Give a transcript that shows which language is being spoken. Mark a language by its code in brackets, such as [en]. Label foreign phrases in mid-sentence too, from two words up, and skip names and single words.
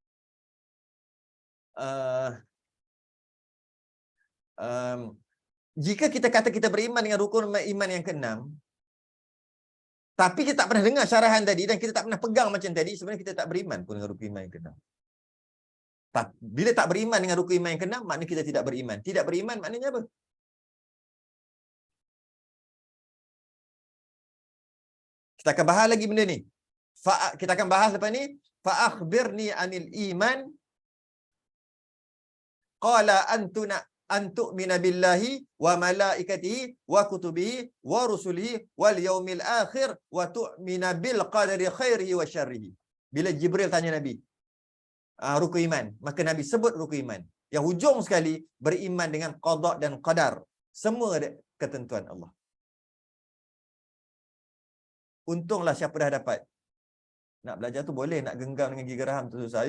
[ms] Jika kita kata kita beriman dengan rukun iman yang ke-6, tapi kita tak pernah dengar syarahan tadi dan kita tak pernah pegang macam tadi, sebenarnya kita tak beriman pun dengan rukun iman yang ke-6. Bila tak beriman dengan rukun iman yang ke-6, maknanya kita tidak beriman. Tidak beriman maknanya apa? Kita akan bahas lagi benda ni. Kita akan bahas lepas ni. [ar] فأخبرني عن الإيمان. قال أن تؤمن بالله وملائكته وكتبه ورسله واليوم الآخر وتؤمن بالقدر خيره وشره. [ms] Bila Jibril tanya Nabi, rukun iman, maka Nabi sebut rukun iman. Yang hujung sekali beriman dengan qada dan qadar. Semua ada ketentuan Allah. Untunglah siapa dah dapat. Nak belajar tu boleh, nak genggam dengan gigi geraham tu susah.